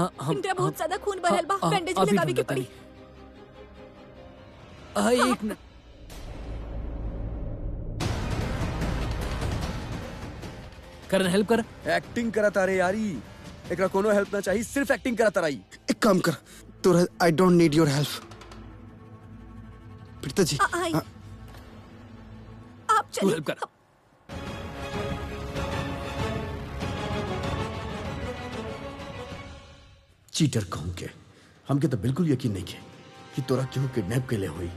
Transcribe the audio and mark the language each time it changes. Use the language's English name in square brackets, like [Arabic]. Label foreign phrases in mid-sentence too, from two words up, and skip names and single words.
[Bhojpuri] इनकरा बहुत ज्यादा खून बहल बा, बैंडेज भी लगावे के पड़ी। एक मिनट। करण हेल्प कर। एक्टिंग करा तारे यारी, एकरा कोनो हेल्प ना चाहिए, सिर्फ एक्टिंग करा ताराई। एक काम कर, तोरा [English] I don't need your help. [Bhojpuri] प्रीता जी आप तू हेल्प कर। चीटर कहूं के हमके तो बिल्कुल यकीन नहीं के कि तोरा केहू किडनैप के लिए हुई।